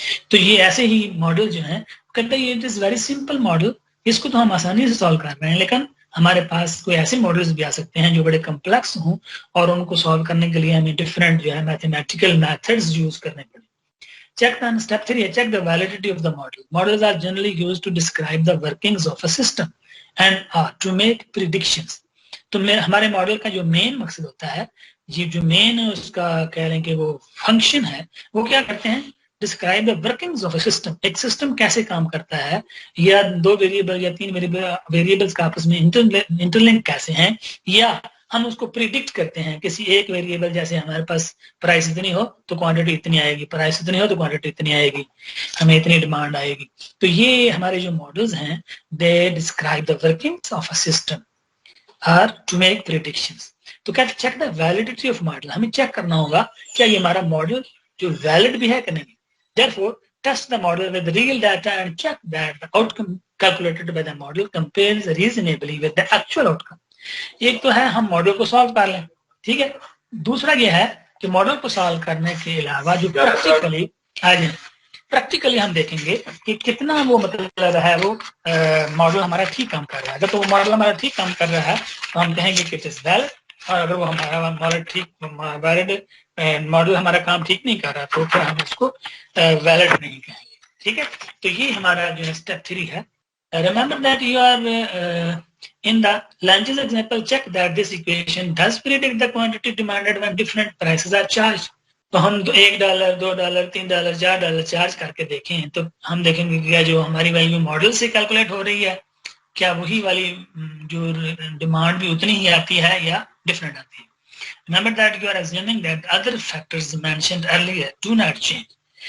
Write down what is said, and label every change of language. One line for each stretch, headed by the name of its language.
Hindi: तो ये ऐसे ही मॉडल जो है कहते हैं
English: it is very simple model,
Hindi: इसको तो हम आसानी से सॉल्व कर रहे हैं, लेकिन हमारे पास कोई ऐसे मॉडल्स भी आ सकते हैं जो बड़े कम्प्लेक्स हों, और उनको सॉल्व करने के लिए हमें डिफरेंट जो है मैथमेटिकल मेथड्स यूज करने पड़े।
English: Check on step 3, check the validity of the model. Models are generally used to describe the workings of a system and to make predictions.
Hindi: तो हमारे मॉडल का जो मेन मकसद होता है ये जो मेन उसका कह रहे हैं कि वो फंक्शन है, वो क्या करते हैं,
English: Describe the workings of a system.
Hindi: एक सिस्टम कैसे काम करता है, या दो वेरिएबल या तीन वेरिएबल्स का आपस में इंटरलिंक कैसे हैं, या हम उसको प्रिडिक्ट करते हैं किसी एक वेरिएबल, जैसे हमारे पास प्राइस इतनी हो तो क्वांटिटी इतनी आएगी, प्राइस इतनी हो तो क्वांटिटी इतनी आएगी, हमें इतनी डिमांड आएगी। तो ये हमारे जो मॉडल्स हैं,
English: They describe the workings of a system are to make predictions.
Hindi: तो क्या
English: check the validity of model,
Hindi: हमें चेक करना होगा क्या ये हमारा मॉडल जो वैलिड भी है कि नहीं।
English: Therefore, test the model with real data and check that the outcome calculated by the model compares reasonably with the actual outcome.
Hindi: एक तो है हम मॉडल को सॉल्व कर लें, ठीक है। दूसरा ये है कि मॉडल को सॉल्व करने के अलावा जो प्रैक्टिकली हम देखेंगे कि कितना वो मतलब है वो मॉडल हमारा ठीक काम कर रहा है। अगर तो वो मॉडल हमारा ठीक काम कर रहा है तो हम कहेंगे कि
English: it is valid,
Hindi: और अगर वो हमारा मॉडल हमारा काम ठीक नहीं कर रहा तो फिर हम उसको वैलिड नहीं कहेंगे, ठीक है। तो ये हमारा जो है स्टेप 3 है।
English: Remember that you are in the lunches example, check that this equation does predict the quantity demanded when different prices are charged.
Hindi: तो हम $1, $2, $3, $4 चार्ज करके देखें तो हम देखेंगे क्या जो हमारी वैल्यू मॉडल से कैलकुलेट हो रही है, क्या वही वाली जो डिमांड भी उतनी ही आती है या डिफरेंट आती है।
English: Remember that you are assuming that other factors mentioned earlier do not change.